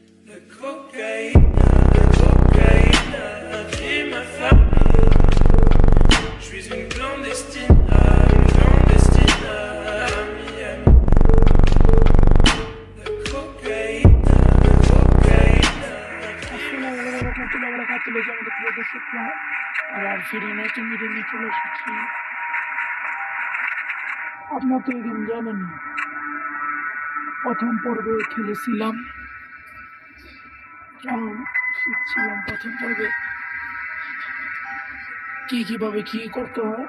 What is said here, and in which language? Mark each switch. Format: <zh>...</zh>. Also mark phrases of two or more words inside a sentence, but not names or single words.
<fr>Cocaïna, cocaïna, j'ai ma famille. Je suis une clandestine à Miami. La cocaïna, cocaïna.</fr> <bn>আবার ফিরে নতুন ভিডিও নিয়ে চলে এসেছি। আপনার তো এই গেম জানেনি, প্রথম পর্বে খেলেছিলাম, শিখছিলাম প্রথম পর্বে কিভাবে কি করতে হয়।</bn>